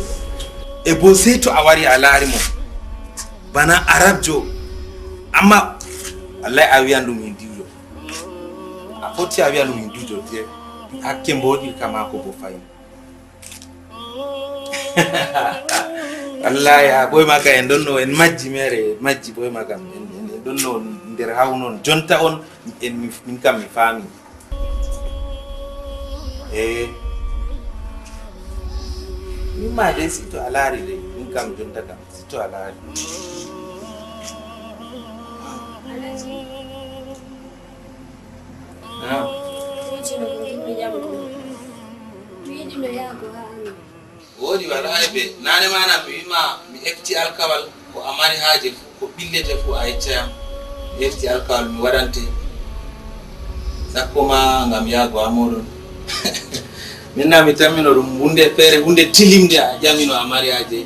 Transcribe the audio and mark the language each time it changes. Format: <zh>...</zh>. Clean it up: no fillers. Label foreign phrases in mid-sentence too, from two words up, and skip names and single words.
<ff>e bo sey to a wari a laari mo bana arabjo amma wallahi a wiyan ɗum en diwjo a foti a wiyan ɗum en diwjo te hakke mboɗi kama ko bo fayin wallahi a ɓoy maga en ɗonno en majji mere majji ɓoy maga en ɗonno nder haw noon jonta on en min kam mi faami mimma dai sito a laari dai min kam jonta kam sito a laari woodi wallahi ɓe nane mana mi wima mi efti alkawal ko a mari haaje ko ɓillete fo a yeccayam mi efti alkawal mi waɗante sakko ma ngam yaago ha moɗon minna mi tammino ɗum hunde feere hunde tilimde a ƴamino a mari haaje</ff>